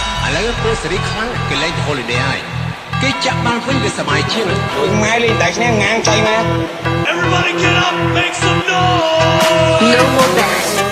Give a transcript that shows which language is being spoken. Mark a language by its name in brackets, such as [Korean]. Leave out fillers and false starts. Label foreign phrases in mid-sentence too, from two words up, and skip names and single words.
[Khmer] ឥឡូវពូសេរីខ្លាំងគេលេង holiday ហើយគេចាក់បានវិញវាសម័យជាងដូចម៉ែលេងតែគ្នាងាងចៃម៉ែ [English] Everybody get up make some noise No more band